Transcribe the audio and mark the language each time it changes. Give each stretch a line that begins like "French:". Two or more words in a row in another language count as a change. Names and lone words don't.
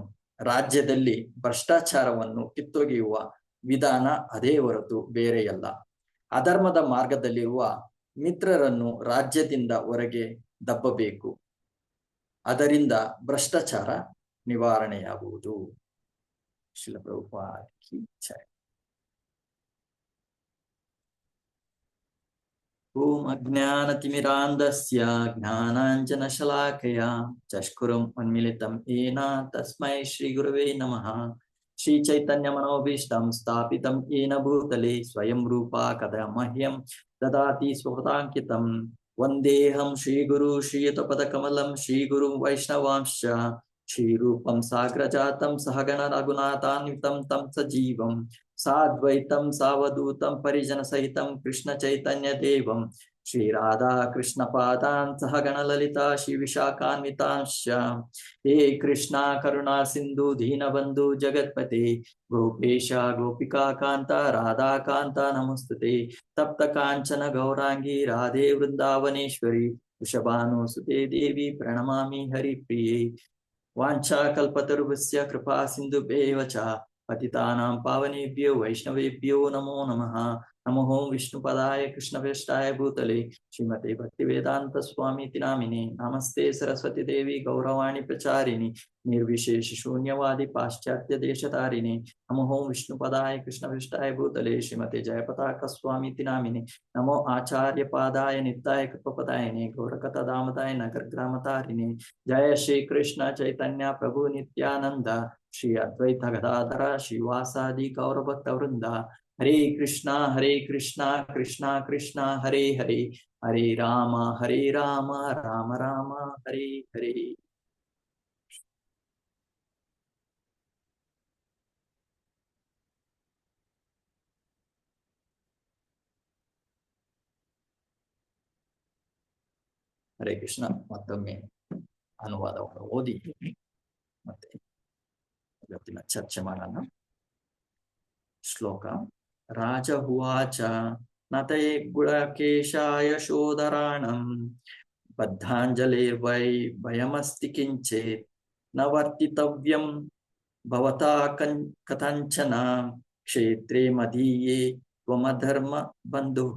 Kannada: ರಾಜ್ಯದಲ್ಲಿ ಭ್ರಷ್ಟಾಚಾರವನ್ನು ಕಿತ್ತೊಗೆಯುವ ವಿಧಾನ ಅದೇ ಹೊರತು ಬೇರೆಯಲ್ಲ. ಅಧರ್ಮದ ಮಾರ್ಗದಲ್ಲಿರುವ ಮಿತ್ರರನ್ನು ರಾಜ್ಯದಿಂದ ಹೊರಗೆ ದಬ್ಬಬೇಕು. ಅದರಿಂದ ಭ್ರಷ್ಟಾಚಾರ ನಿವಾರಣೆಯಾಗುವುದು.
Hindi: श्रील प्रभुपाद की जय.
Sanskrit: ಓಂ ಅಜ್ಞಾನತಿಮಿರಾಂಧಸ್ಯ ಜ್ಞಾನಾಂಜನಶಲಾಕಯ ಚಕ್ಷುರುಂ ಉನ್ಮಿಲಿತಂ ಯೇನ ತಸ್ಮೈ ಶ್ರೀ ಗುರವೇ ನಮಃ. ಶ್ರೀ ಚೈತನ್ಯ ಮನೋಭೀಷ್ಟಂ ಸ್ಥಾಪಿತಂ ಯೇನ ಭೂತಲೆ ಸ್ವಯಂ ರೂಪಾ ಕದಾ ಮಹ್ಯಂ ದದಾತಿ ಸ್ವಪದಾಂಕಿತಂ. ವಂದೇಹಂ ಶ್ರೀಗುರು ಶ್ರೀಯುತಪದಕಮಲಂ ಶ್ರೀಗುರುಂ ವೈಷ್ಣವಾಂಶ್ಚ ಶ್ರೀರೂಪಂ ಸಾಗ್ರಜಾತಂ ಸಹಗಣ ರಘುನಾಥಾನ್ವಿತಂ ತಂ ಸಜೀವಂ ಸಾದ್ವೈತಂ ಸಾವಧೂತಂ ಪರಿಜನ ಸಹಿತಂ ಕೃಷ್ಣ ಚೈತನ್ಯ ದೇವಂ ಶ್ರೀ ರಾಧಾ ಕೃಷ್ಣ ಪಾದಾನ್ ಸಹಗಣ ಲಲಿತಾ ಶ್ರೀ ವಿಶಾಖಾನ್ವಿತಾಂಶ್ಚ. ಹೇ ಕೃಷ್ಣ ಕರುಣಾ ಸಿಂಧು ದೀನಬಂಧು ಜಗತ್ಪತೆ ಗೋಪೇಶ ಗೋಪಿಕಾ ಕಾಂತ ರಾಧಾ ಕಾಂತ ನಮಸ್ತುತೆ. ತಪ್ತ ಕಾಂಚನ ಗೌರಾಂಗಿ ರಾಧೆ ವೃಂದಾವನೇಶ್ವರಿ ವೃಷಭಾನುಸುತೆ ದೇವಿ ಪ್ರಣಮಾಮಿ ಹರಿಪ್ರಿಯೇ. ವಾಂಛಾ ಕಲ್ಪತರುಭ್ಯಶ್ಚ ಕೃಪಾ ಸಿಂಧುಭ್ಯೇವ ಚ ಪತಿತಾನಾಂ ಪಾವನೇಭ್ಯೋ ವೈಷ್ಣವೇಭ್ಯೋ ನಮೋ ನಮಃ. ನಮೋ ಓಂ ವಿಷ್ಣುಪದಾಯ ಕೃಷ್ಣವೇಷ್ಟಾಯ ಭೂತಲೆ ಶ್ರೀಮತೆ ಭಕ್ತಿವೇದಾಂತ ಸ್ವಾಮೀತಿ ನಾಮಿನೇ. ನಮಸ್ತೆ ಸರಸ್ವತಿ ದೇವಿ ಗೌರವಾಣಿ ಪ್ರಚಾರಿಣಿ ನಿರ್ವಿಶೇಷ ಶೂನ್ಯವಾದಿ ಪಾಶ್ಚಾತ್ಯ ದೇಶತಾರಿಣಿ. ನಮೋ ಓಂ ವಿಷ್ಣುಪದಾಯ ಕೃಷ್ಣವೇಷ್ಟಾಯ ಭೂತಲೆ ಶ್ರೀಮತೆ ಜಯಪತಾಕ ಸ್ವಾಮೀತಿ ನಾಮಿನೇ. ನಮೋ ಆಚಾರ್ಯ ಪಾದಾಯ ನಿತ್ಯಾಯ ಕೃಪಪದಾಯಿನೇ ಗೌರಕಥಾದಾಮದಾಯ ನಗರಗ್ರಾಮತಾರಿಣೇ. ಜಯ ಶ್ರೀ ಕೃಷ್ಣ ಚೈತನ್ಯ ಪ್ರಭು ನಿತ್ಯಾನಂದ ಶ್ರೀ ಅದ್ವೈತ ಗದಾಧರ ಶ್ರೀವಾಸಾದಿ ಗೌರಭಕ್ತ ವೃಂದ. ಹರೇ ಕೃಷ್ಣ ಕೃಷ್ಣ ಕೃಷ್ಣ ಹರೇ ಹರೇ ಹರೇ ರಾಮ ರಾಮ ರಾಮ ಹರೇ ಹರೇ. ಹರೇ ಕೃಷ್ಣ.
Kannada: ಮತ್ತೊಮ್ಮೆ ಅನುವಾದವನ್ನು ಓದಿ ಮತ್ತೆ ಇವತ್ತಿನ ಚರ್ಚೆ ಮಾಡೋಣ. ಶ್ಲೋಕ.
Sanskrit: ರಾಜ ಉವಾಚ ನತೇ ಗುಣಕೇಶಾಯ ಶೋಧರಾಣಂ ಬದ್ಧಾಂಜಲಿರ್ವೈ ಭಯಮಸ್ತಿ ಕಿಂಚೇತ್ ನ ವರ್ತಿತವ್ಯಂ ಭವತಾ ಕಥಂಚನ ಕ್ಷೇತ್ರೇ ಮದೀಯೇ ತ್ವಮಧರ್ಮ ಬಂಧುಃ.